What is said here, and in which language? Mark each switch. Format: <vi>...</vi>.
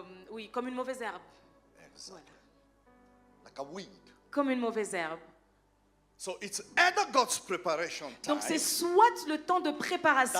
<fr>Oui, comme une mauvaise herbe.</fr> <en>Exactly. Like a weed.</en> <fr>Comme une mauvaise herbe.</fr> <en>So it's either God's preparation time</en> <fr>Donc c'est soit le temps de préparation</fr>